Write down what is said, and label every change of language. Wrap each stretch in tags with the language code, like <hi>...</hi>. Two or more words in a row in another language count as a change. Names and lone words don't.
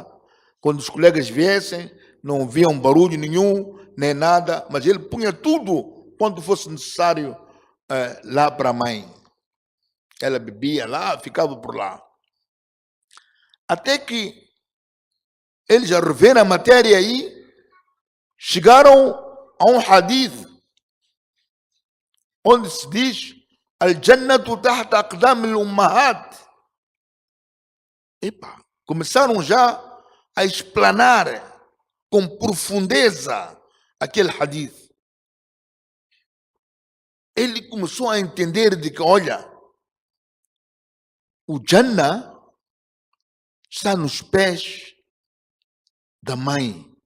<pt>Quando os colegas viessem, não ouviam barulho nenhum, nem nada, mas ele punha tudo quando fosse necessário lá para a mãe. Ela bebia lá, ficava por lá. Até que eles já reveram a matéria aí, chegaram a um hadith, onde se diz:</pt> <ar>الجنة تحت أقدام الأمهات.</ar> <pt>Epa, começaram já a explanar com profundeza aquele hadith. Ele começou a entender de que, olha, o Jannah está nos pés da mãe.</pt>